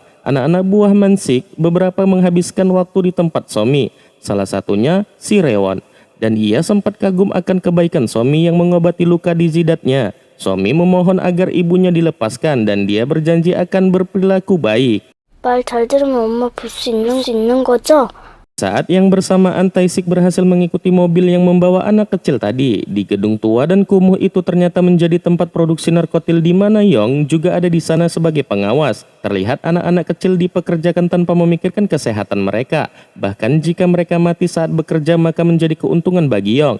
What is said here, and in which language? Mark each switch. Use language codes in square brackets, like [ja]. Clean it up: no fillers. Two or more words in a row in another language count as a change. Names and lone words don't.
[id] Anak-anak buah Mansik beberapa menghabiskan waktu di tempat Somi. Salah satunya si Rewon. Dan ia sempat kagum akan kebaikan Somi yang mengobati luka di jidatnya. Somi memohon agar ibunya dilepaskan dan dia berjanji akan berperilaku baik. [ko] 말 잘 들으면 엄마 볼 수 있는 거죠? [id] Saat yang bersamaan Tae-sik berhasil mengikuti mobil yang membawa anak kecil tadi. Di gedung tua dan kumuh itu ternyata menjadi tempat produksi narkotil di mana Yong juga ada di sana sebagai pengawas. Terlihat anak-anak kecil dipekerjakan tanpa memikirkan kesehatan mereka. Bahkan jika mereka mati saat bekerja maka menjadi keuntungan bagi Yong.